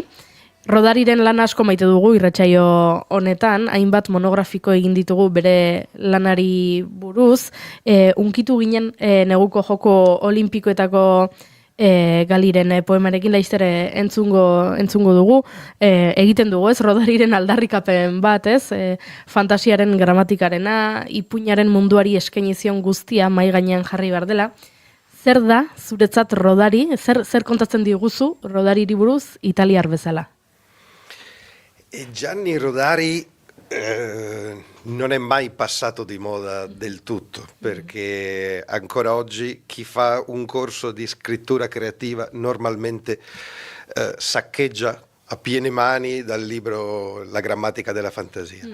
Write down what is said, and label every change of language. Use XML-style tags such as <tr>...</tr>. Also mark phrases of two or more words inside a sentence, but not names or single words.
<eu>Rodariren lan asko maite dugu irratsaio honetan, hainbat monografiko egin ditugu bere lanari buruz, unkitu ginen neguko joko olimpikoetako Galiren poemarekin laiztere entzungo dugu, egiten dugu, ez, Rodariren aldarrikapen bat, ez, fantasiaren gramatikarena, ipuinaren munduari eskaini zion guztia mai gainean jarri behar dela. Zer da, zuretzat Rodari, zer kontatzen diguzu Rodariri buruz italiar bezala?</eu> <it>Gianni Rodari non è mai passato di moda del tutto, perché ancora oggi chi fa un corso di scrittura creativa normalmente saccheggia a piene mani dal libro La grammatica della fantasia.</it>